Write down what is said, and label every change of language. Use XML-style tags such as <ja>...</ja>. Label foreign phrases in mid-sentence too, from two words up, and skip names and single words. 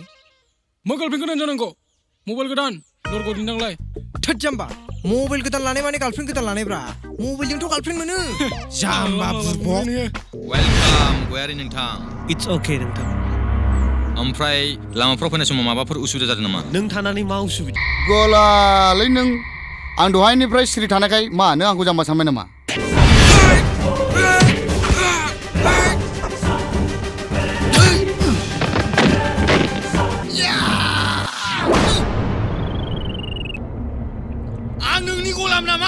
<brx>Ma girlfriend godan janangko. Mobile godan, lorgo dinanglai. Thad jamba. Mobile godan lane mane girlfriend godan lane bra. Mobile jengto girlfriend mono. Jamba burbok. Welcome, गयारि नोंथां.</brx> <en>It's okay</en> <brx>नोंथां. ओमफ्राय लामाफ्राव फैनाय समाव माबाफोर उसुबिदा जादों नामा? नों थानानै मा उसुबिदा? गलालै नों आं दहायनिफ्राय सिरि थानायखाय मा नों आंखौ जाम्बा सानबाय नामा? आं नोंनि गलाम नामा?</brx>